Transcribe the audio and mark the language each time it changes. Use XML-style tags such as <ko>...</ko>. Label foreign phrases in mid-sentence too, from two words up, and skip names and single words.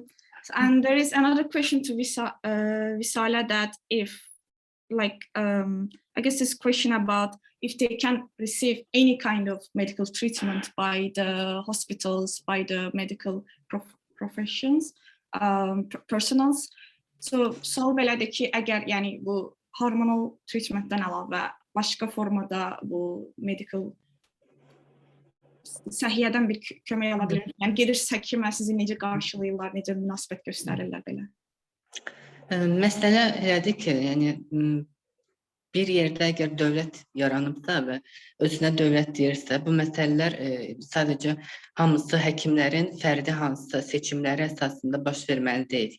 <en>And there is another question to Visala, that if, like, I guess this question about if they can receive any kind of medical treatment by the hospitals, by the medical professions, personals.</en> <az>So sual belədir ki, əgər yəni bu hormonal treatmentdən əlavə başqa formada bu medical səhiyyədən bir kömək ala bilər. Yəni gedirsiz həkimə sizi necə qarşılayırlar, necə münasibət göstərirlər belə. Məsələ elədir ki, yəni bir yerdə əgər dövlət yaranıbsa və özünə dövlət deyirsə, bu məsələlər sadəcə hamısı həkimlərin fərdi hansısa seçimləri əsasında baş verməli deyil.</az>